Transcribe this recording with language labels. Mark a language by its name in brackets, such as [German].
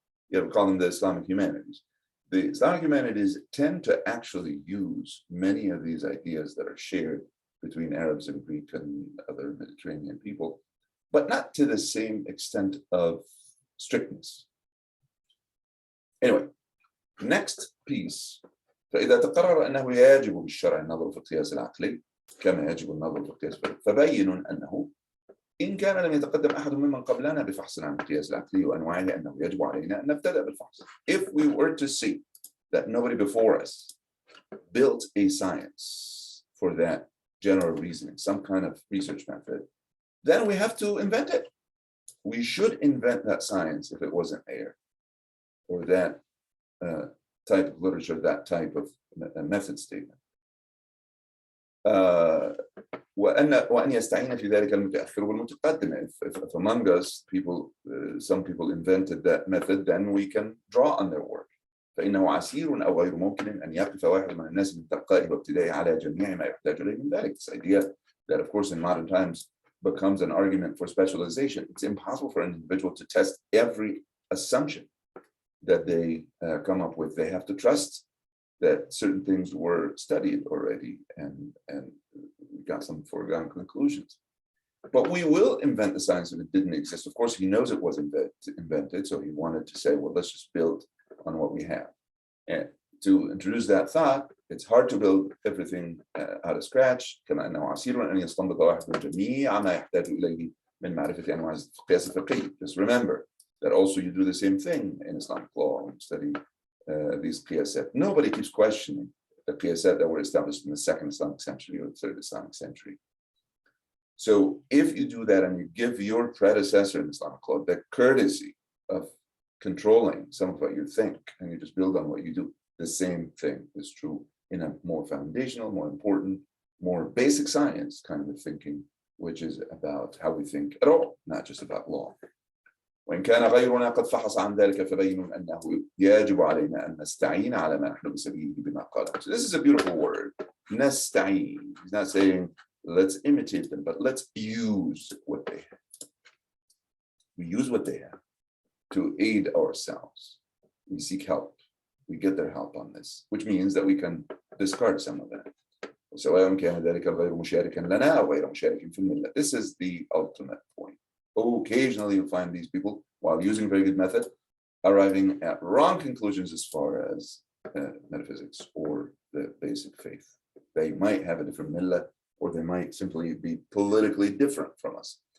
[English] We call them the Islamic humanities. The Islamic humanities tend to actually use many of these ideas that are shared between Arabs and Greek and other Mediterranean people, but not to the same extent of strictness. Anyway, next piece. [Arabic] فإذا تقرر أنه يجب بالشرع النظر في القياس العقلي كما يجب النظر في القياس الفقهي، فبين أنه إن كان لم يتقدم أحد ممن قبلنا بفحص عن القياس العقلي وأنواعه أنه يجب علينا أن نبتدأ بالفحص. [English] If we were to see that nobody before us built a science for that general reasoning, some kind of research method, then we have to invent it. We should invent that science if it wasn't there, or that type of literature, that type of method statement. [Arabic] وأن يستعين في ذلك المتأخر والمتقدم. [English] If among us some people invented that method, then we can draw on their work. [Arabic] فإنه عسير أو غير ممكن أن يقف واحد من الناس من تلقائه وابتدائه على جميع ما يحتاج إليه من ذلك. [English] This idea that, of course, in modern times becomes an argument for specialization. It's impossible for an individual to test every assumption that they come up with. They have to trust that certain things were studied already and we got some foregone conclusions. But we will invent the science if it didn't exist. Of course, he knows it was invented, so he wanted to say, well, let's just build on what we have. And to introduce that thought, it's hard to build everything out of scratch. [Arabic] كما أنه عسير أن يستنبط واحد جميع ما يحتاج إليه من معرفة أنواع القياس الفقهي. [English] Just remember that also you do the same thing in Islamic law when you study these qiyasat. Nobody keeps questioning the qiyasat that were established in the second Islamic century or the third Islamic century. So if you do that and you give your predecessor in Islamic law the courtesy of controlling some of what you think and you just build on what you do, the same thing is true in a more foundational, more important, more basic science kind of thinking, which is about how we think at all, not just about law. [Arabic] وإن كان غيرنا قد فحص عن ذلك فبين أنه يجب علينا أن نستعين على ما نحن بسبيله بما قال. [English] So this is a beautiful word, نستعين. He's not saying let's imitate them, but let's use what they have. We use what they have to aid ourselves. We seek help. We get their help on this, which means that we can discard some of that. [Arabic] سواء كان ذلك الغير مشاركا لنا أو غير مشارك في الملة. [English] This is the ultimate point. Occasionally you find these people, while using a very good method, arriving at wrong conclusions as far as metaphysics or the basic faith. They might have a different millah, or they might simply be politically different from us.